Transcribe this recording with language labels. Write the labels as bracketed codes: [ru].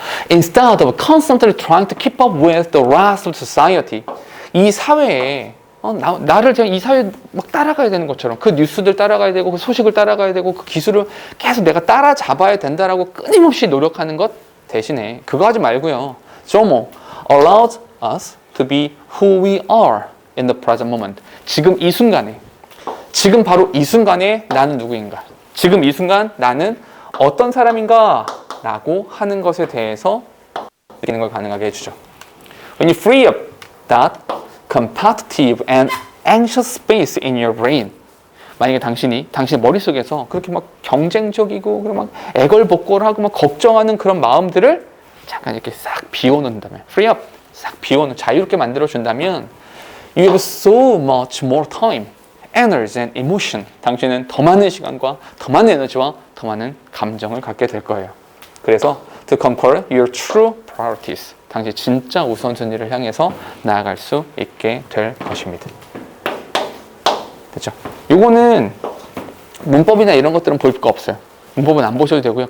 [en] Instead of constantly trying to keep up with the rest of society [ko] 이 사회에 나를 그냥 이 사회에 막 따라가야 되는 것처럼 그 뉴스들 따라가야 되고 그 소식을 따라가야 되고 그 기술을 계속 내가 따라잡아야 된다라고 끊임없이 노력하는 것 대신에 그거 하지 말고요. [en] Jomo allows us to be who we are in the present moment. [ko] 지금 이 순간에 지금 바로 이 순간에 나는 누구인가? 지금 이 순간 나는 어떤 사람인가? 라고 하는 것에 대해서 느끼는 걸 가능하게 해주죠. [en] When you free up that competitive and anxious space in your brain [ko] 만약에 당신 머릿속에서 그렇게 막 경쟁적이고 막 애걸복걸하고 막 걱정하는 그런 마음들을 잠깐 이렇게 싹 비워놓는다면 [en] free up, [ko] 싹 비워놓는 자유롭게 만들어준다면 [en] you have so much more time energy and emotion. [ko] 당신은 더 많은 시간과 더 많은 에너지와 더 많은 감정을 갖게 될 거예요. 그래서 [en] to conquer your true priorities. [ko] 당신 진짜 우선순위를 향해서 나아갈 수 있게 될 것입니다. 됐죠? 요거는 문법이나 이런 것들은 볼 거 없어요. 문법은 안 보셔도 되고요.